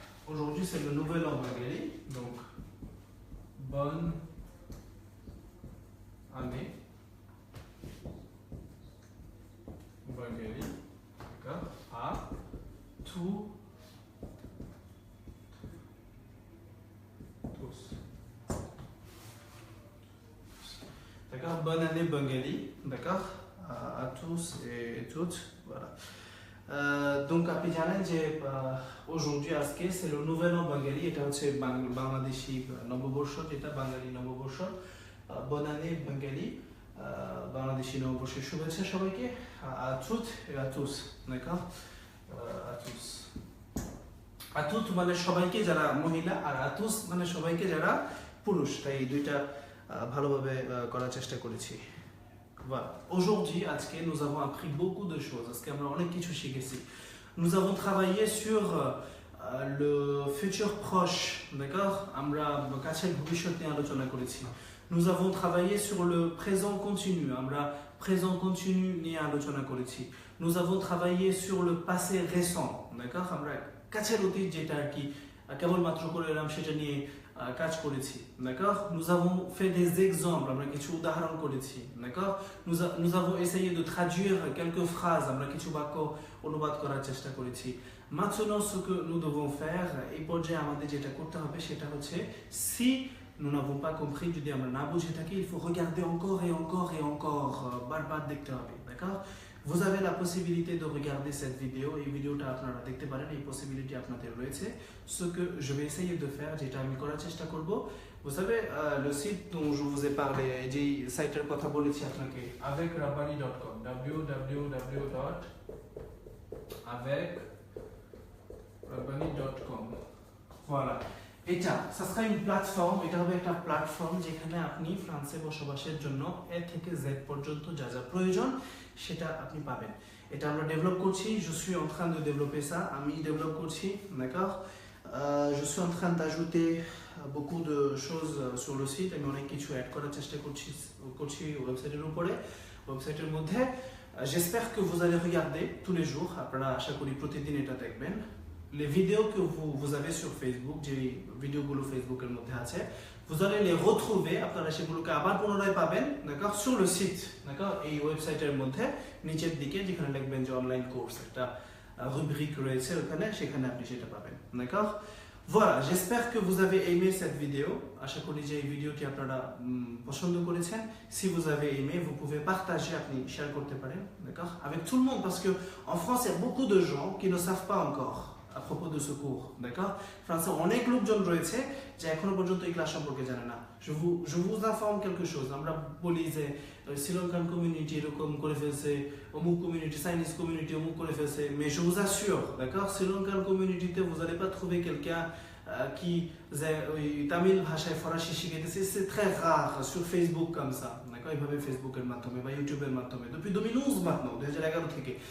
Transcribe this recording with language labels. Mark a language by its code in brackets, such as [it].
[fr] Aujourd'hui, c'est le nouvel an bengali. Donc, bonne année bengali. D'accord? À tous. D'accord, bonne année bengali, d'accord, à tous et toutes, voilà. [bn] Donc আপনি জানেন যে [fr] aujourd'hui [bn] আজকে [fr] c'est le nouvel an bengali, [bn] এটা হচ্ছে বাংলাদেশি নববর্ষ, যেটা বাঙালি নববর্ষ। [fr] bonne année bengali, [bn] Bangladeshi নববর্ষের শুভেচ্ছা সবাইকে, [fr] à toutes et à tous, d'accord, à tous. à toutes [bn] মানে সবাইকে যারা মহিলা, আর [fr] à tous [bn] মানে সবাইকে যারা পুরুষ, তাই দুইটা ভালোভাবে করার চেষ্টা করেছি। [fr] Voilà. Aujourd'hui, [bn] আজকে [fr] nous avons appris beaucoup de choses. [bn] আজকে আমরা অনেক কিছু শিখেছি। [fr] Nous avons travaillé sur le futur proche, d'accord? [bn] আমরা কাছের ভবিষ্যৎ নিয়ে আলোচনা করেছি। [fr] Nous avons travaillé sur le présent continu. [bn] আমরা présent continu নিয়ে আলোচনা করেছি। [fr] Nous avons travaillé sur le passé récent, d'accord? [bn] আমরা কাছের অতীত যেটা আর কি কেবলমাত্র করে এলাম সেটা নিয়ে কাজ করেছি, d'accord? [fr] Nous avons fait des exemples, [bn] আমরা কিছু উদাহরণ করেছি, [fr] d'accord? Nous avons essayé de traduire quelques phrases, [bn] আমরা কিছু বাক্য অনুবাদ করার চেষ্টা করেছি। [fr] Maintenant ce que nous devons faire, [bn] এই পর্যায়ে আমাদের যেটা করতে হবে সেটা হচ্ছে [fr] si nous n'avons pas compris, [bn] যদি আমরা না বুঝে থাকি, [fr] il faut regarder encore et encore et encore, [bn] বারবার দেখতে হবে, [fr] d'accord? Vous avez la possibilité de regarder cette vidéo, [bn] এই ভিডিওটা আপনারা দেখতে পারেন, এই পসিবিলিটি আপনাদের রয়েছে। [fr] Ce que je vais essayer de faire, [bn] যেটা আমি করার চেষ্টা করব, [fr] vous savez le site dont je vous ai parlé, [bn] যে সাইটের কথা বলেছি আপনাকে, [fr] avecrabbani.com, www.avecrabbani.com, voilà. [bn] এটা [fr] ça sera une plateforme, [bn] এটা হবে একটা প্ল্যাটফর্ম যেখানে আপনি ফ্রান্সে বসবাসের জন্য এ থেকে জেড পর্যন্ত যা যা প্রয়োজন সেটা আপনি পাবেন। এটা আমরা ডেভেলপ করছি, [fr] je suis en train de développer ça, [bn] আমি ডেভেলপ করছি, [fr] d'accord? Je suis en train d'ajouter beaucoup de choses sur le site, [bn] আমি অনেক কিছু অ্যাড করার চেষ্টা করছি ওয়েবসাইটের উপরে, ওয়েবসাইটের মধ্যে। [fr] J'espère que vous allez regarder tous les jours, [bn] আপনারা আশা করি প্রতিদিন এটা দেখবেন। [fr] Les vidéos que vous avez sur Facebook, [bn] যে ভিডিওগুলো ফেসবুকের মধ্যে আছে, [fr] vous allez les retrouver, [bn] আপনারা সেগুলোকে আবার পুনরায় পাবেন, [fr] d'accord, sur le site, d'accord, [bn] এই ওয়েবসাইটের মধ্যে নিচের দিকে যেখানে লিখবেন যে অনলাইন কোর্স, একটা রুব্রিক রয়েছে ওখানে, সেখানে আপনি সেটা পাবেন, d'accord? [fr] Voilà, j'espère que vous avez aimé cette vidéo. [bn] আশা করি যে এই ভিডিওটি আপনারা পছন্দ করেছেন। [fr] Si vous avez aimé, vous pouvez partager, [bn] আপনি শেয়ার করতে পারেন, [fr] d'accord, avec tout le monde, parce que en France, il y a beaucoup de gens qui ne savent pas encore à propos de ce cours, d'accord? [bn] ফ্রান্সে অনেক লোকজন রয়েছে যে এখনো পর্যন্ত এই ক্লাস সম্পর্কে জানে না। [fr] je vous informe quelque chose, [bn] আমরা বলি যে শ্রীলঙ্কান কমিউনিটি এরকম করে ফেলছে, [fr] অমুক কমিউনিটি, চাইনিজ কমিউনিটি অমুক করে ফেলছে, mais je vous assure, d'accord, [bn] Sri Lankan কমিউনিটিতে [fr] vous allez pas trouver quelqu'un qui [bn] Tamil ভাষায় ফরাসি শিখাইতেছে, [fr] c'est très rare sur Facebook comme ça, d'accord, [bn] এইভাবে ফেসবুকের মাধ্যমে বা ইউটিউবের মাধ্যমে [fr] depuis 2011 maintenant, 2011 থেকে।